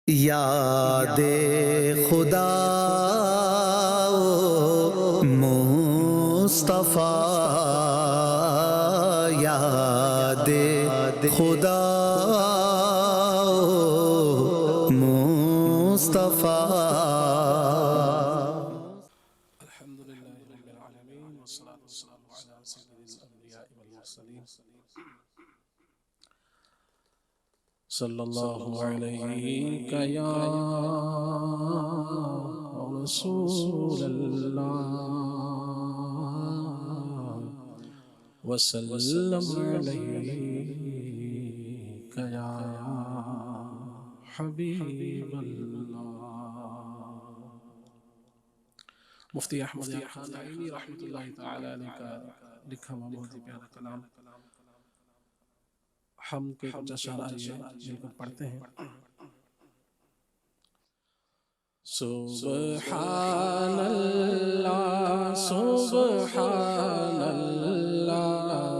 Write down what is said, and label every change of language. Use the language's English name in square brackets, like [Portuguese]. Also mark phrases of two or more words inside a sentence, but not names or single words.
[Urdu] یاد خدا مصطفیٰ، یاد خدا مصطفیٰ. [Arabic] الحمد لله رب العالمين والصلاة والسلام على سيد الأنبياء والمرسلين صلى الله عليك يا رسول الله وسلم عليك يا حبيب الله. [Urdu] مفتی احمد خان عینی [Arabic] رحمۃ اللہ تعالی علیہ [Urdu] کا لکھا ہوا بہت ہی پیارا کلام ہم کے کچھ اشعار ہیں جن کو پڑھتے ہیں. [Arabic] سبحان اللہ سبحان اللہ